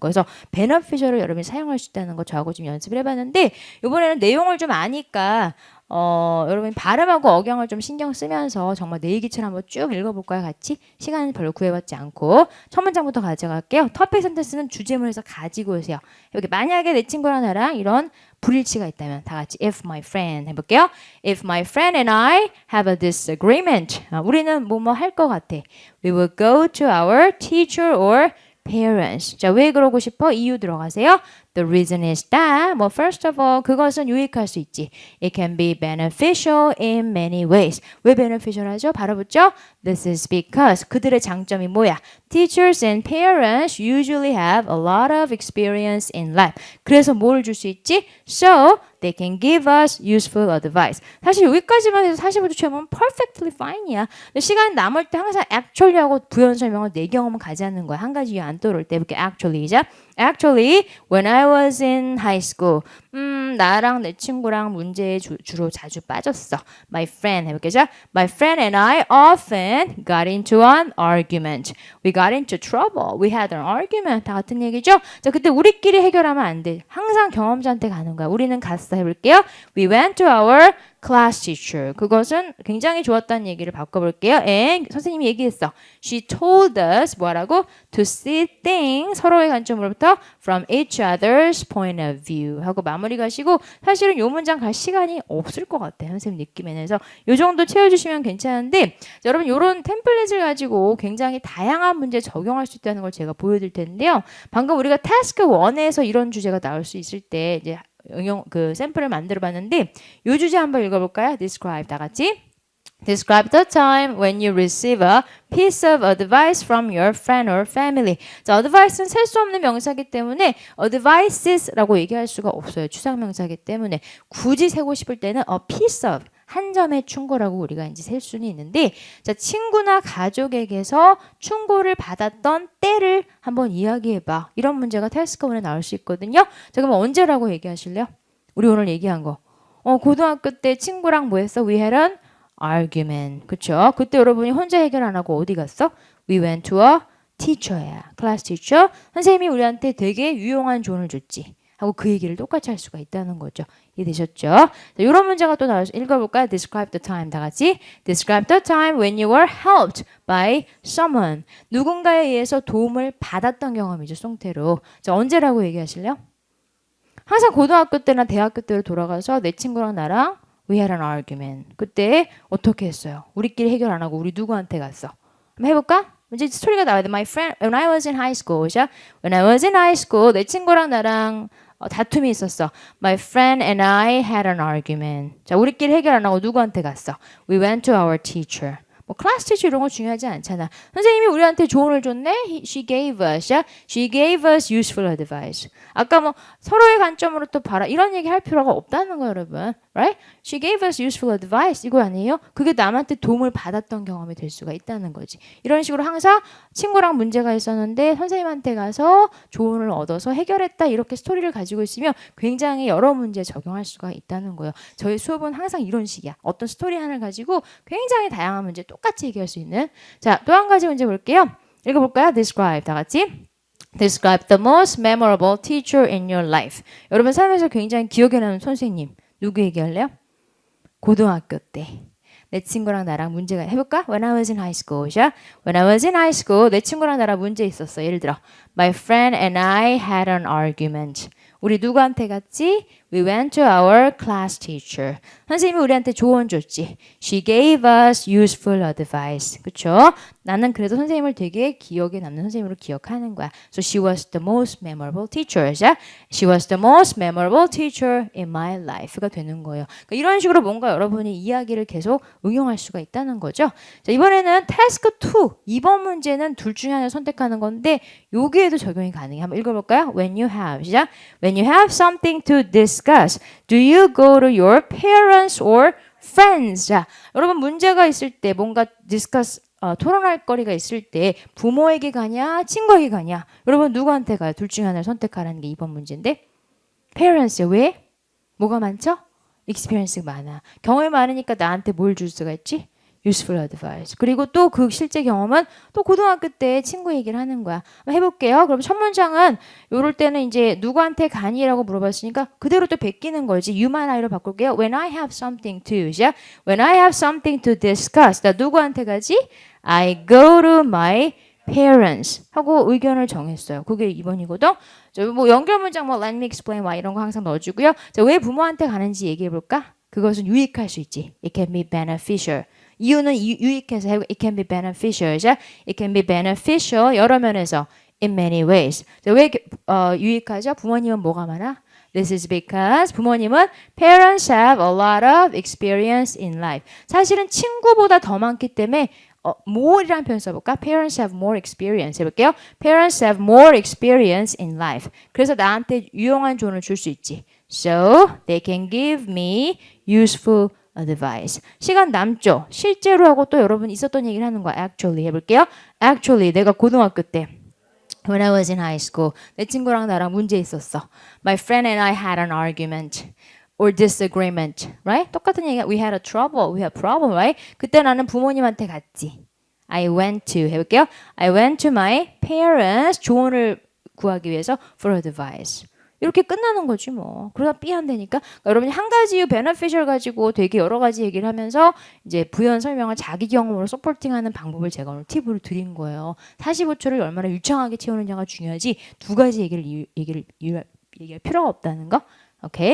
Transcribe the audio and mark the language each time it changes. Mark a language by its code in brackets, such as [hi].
[ko] 그래서 beneficial을 여러분이 사용할 수 있다는 거 저하고 지금 연습을 해봤는데 이번에는 내용을 좀 아니까 여러분 발음하고 억양을 좀 신경 쓰면서 정말 내 얘기처럼 한번 쭉 읽어볼까요? 같이? 시간은 별로 구애받지 않고 첫 문장부터 가져갈게요. 터픽 센텐스는 주제문에서 가지고 오세요. 여기 만약에 내 친구랑 나랑 이런 불일치가 있다면 다 같이 [en] if my friend [ko] 해볼게요. [en] If my friend and I have a disagreement [ko] 우리는 뭐뭐 할 것 같아. [en] We will go to our teacher or parents. [ko] 자, 왜 그러고 싶어? 이유 들어가세요. [en] The reason is that, 뭐 first of all, [ko] 그것은 유익할 수 있지. [en] It can be beneficial in many ways. [ko] 왜 beneficial 하죠? 바로 붙죠? [en] This is because [ko] 그들의 장점이 뭐야? [en] Teachers and parents usually have a lot of experience in life. [ko] 그래서 뭘 줄 수 있지? [en] So they can give us useful advice. [ko] 사실 여기까지만 해서 45도 체험은 [en] perfectly fine [ko] 이야. 근데 시간 남을 때 항상 actually 하고 부연 설명을 내 경험은 가지는 거야. 한 가지 이유 안 떠오를 때 이렇게 actually자. [en] Actually, when I was in high school, [ko] 나랑 내 친구랑 문제에 주로 자주 빠졌어. [en] My friend [ko] 해볼게요. [en] 자, My friend and I often got into an argument. We got into trouble. We had an argument. [ko] 다 같은 얘기죠? 자, 그때 우리끼리 해결하면 안 돼. 항상 경험자한테 가는 거야. 우리는 갔어 해볼게요. [en] We went to our class teacher. [ko] 그것은 굉장히 좋았다는 얘기를 바꿔볼게요. And 선생님이 얘기했어. [en] She told us [ko] 뭐라고? To see things 서로의 관점으로부터 [en] from each other's point of view [ko] 하고 마무리 가시고 사실은 요 문장 갈 시간이 없을 것 같아요. 선생님 느낌에는. 그래서 요 정도 채워주시면 괜찮은데 자, 여러분 요런 템플릿을 가지고 굉장히 다양한 문제 적용할 수 있다는 걸 제가 보여드릴 텐데요. 방금 우리가 태스크 1에서 이런 주제가 나올 수 있을 때 이제 응용 그 샘플을 만들어 봤는데 요 주제 한번 읽어볼까요? [en] Describe [ko] 다 같이. [en] Describe the time when you receive a piece of advice from your friend or family. [ko] 자, advice는 셀 수 없는 명사이기 때문에 advices라고 얘기할 수가 없어요. 추상명사이기 때문에 굳이 세고 싶을 때는 a piece of 한 점의 충고라고 우리가 이제 셀 수는 있는데 자, 친구나 가족에게서 충고를 받았던 때를 한번 이야기해봐. 이런 문제가 태스크 1에 나올 수 있거든요. 자, 그럼 언제라고 얘기하실래요? 우리 오늘 얘기한 거. 고등학교 때 친구랑 뭐 했어? [en] We had an argument. [ko] 그쵸? 그때 여러분이 혼자 해결 안 하고 어디 갔어? [en] We went to a teacher야. class teacher. [ko] 선생님이 우리한테 되게 유용한 조언을 줬지. 하고 그 얘기를 똑같이 할 수가 있다는 거죠. 이해되셨죠? 자, 이런 문제가 또 나와서 읽어볼까요? [en] Describe the time [ko] 다 같이. [en] Describe the time when you were helped by someone. [ko] 누군가에 의해서 도움을 받았던 경험이죠. 송태로. 자, 언제라고 얘기하실래요? 항상 고등학교 때나 대학교 때로 돌아가서 내 친구랑 나랑 [en] We had an argument. [ko] 그때 어떻게 했어요? 우리끼리 해결 안 하고 우리 누구한테 갔어? 한번 해볼까? 이제 스토리가 나와야 돼. [en] My friend, when I was in high school. [ko] 자, [en] when I was in high school, [ko] 내 친구랑 나랑 다툼이 있었어. [en] My friend and I had an argument. [ko] 자, 우리끼리 해결 안 하고 누구한테 갔어? [en] We went to our teacher. [ko] 뭐 클래스 티처 이런 거 중요하지 않잖아. 선생님이 우리한테 조언을 줬네. [en] She gave us. She gave us useful advice. [ko] 아까 뭐 서로의 관점으로 또 봐라. 이런 얘기 할 필요가 없다는 거예요, 여러분. [en] Right? She gave us useful advice. [ko] 이거 아니에요? 그게 남한테 도움을 받았던 경험이 될 수가 있다는 거지. 이런 식으로 항상 친구랑 문제가 있었는데 선생님한테 가서 조언을 얻어서 해결했다. 이렇게 스토리를 가지고 있으면 굉장히 여러 문제에 적용할 수가 있다는 거예요. 저희 수업은 항상 이런 식이야. 어떤 스토리 하나를 가지고 굉장히 다양한 문제 똑같이 얘기할 수 있는. 자, 또 한 가지 문제 볼게요. 읽어볼까요? Describe 다 같이. Describe the most memorable teacher in your life. 여러분 삶에서 굉장히 기억에 남는 선생님. 누구 얘기할래요? 고등학교 때. 내 친구랑 나랑 문제가 해볼까? [en] When I was in high school. [ko] 자, [en] When I was in high school, [ko] 내 친구랑 나랑 문제 있었어. 예를 들어, [en] My friend and I had an argument. [ko] 우리 누구한테 갔지? [en] We went to our class teacher. [ko] 선생님이 우리한테 조언 줬지. [en] She gave us useful advice. [ko] 그쵸? 나는 그래도 선생님을 되게 기억에 남는 선생님으로 기억하는 거야. [en] So she was the most memorable teacher. 자, She was the most memorable teacher in my life가 되는 거예요. [ko] 그러니까 이런 식으로 뭔가 여러분이 이야기를 계속 응용할 수가 있다는 거죠. 자, 이번에는 task 2. 2번 문제는 둘 중에 하나를 선택하는 건데 여기에도 적용이 가능해. 한번 읽어볼까요? [en] When you have. [ko] 시작. [en] When you have something to discuss, do you go to your parents or friends? [ko] 자, 여러분 문제가 있을 때 뭔가 discuss 토론할 거리가 있을 때 부모에게 가냐, 친구에게 가냐? 여러분 누구한테 가요? 둘 중에 하나를 선택하라는 게 이번 문제인데 parents. 왜? 뭐가 많죠? experience가 많아. 경험이 많으니까 나한테 뭘 줄 수가 있지? [en] useful advice. [ko] 그리고 또 그 실제 경험은 또 고등학교 때 친구 얘기를 하는 거야. 해볼게요. 그럼 첫 문장은 요럴 때는 이제 누구한테 가니라고 물어봤으니까 그대로 또 베끼는 거지. you만 I로 바꿀게요. [en] When I have something to. 자, When I have something to discuss. [ko] 나 누구한테 가지? [en] I go to my parents [ko] 하고 의견을 정했어요. 그게 2번이거든. 뭐 연결 문장 뭐 [en] let me explain why [ko] 이런 거 항상 넣어주고요. 자, 왜 부모한테 가는지 얘기해 볼까? 그것은 유익할 수 있지. [en] It can be beneficial. [ko] 이유는 유익해서 [en] it can be beneficial. 자, it can be beneficial 여러 면에서 in many ways. [ko] 자, 왜 유익하죠? 부모님은 뭐가 많아? [en] This is because 부모님은 parents have a lot of experience in life. [ko] 사실은 친구보다 더 많기 때문에 more이라는 표현 써볼까? [en] Parents have more experience [ko] 해볼게요. [en] Parents have more experience in life. [ko] 그래서 나한테 유용한 조언을 줄 수 있지. [en] So they can give me useful advice. [ko] 시간 남죠? 실제로 하고 또 여러분 있었던 얘기를 하는 거야. Actually 해볼게요. Actually 내가 고등학교 때 [en] When I was in high school [ko] 내 친구랑 나랑 문제 있었어. [en] My friend and I had an argument. or disagreement, right? [ko] 똑같은 얘기야. [en] We had a trouble, we had problem, right? [ko] 그때 나는 부모님한테 갔지. [en] I went to 해볼게요. I went to my parents [ko] 조언을 구하기 위해서 [en] for advice. [ko] 이렇게 끝나는 거지 뭐. 그러다 삐 안 되니까 그러니까 여러분이 한 가지 이유 beneficial 가지고 되게 여러 가지 얘기를 하면서 이제 부연 설명을 자기 경험으로 서포팅하는 방법을 제가 오늘 팁으로 드린 거예요. 45초를 얼마나 유창하게 채우느냐가 중요하지 두 가지 얘기할 필요가 없다는 거. 오케이.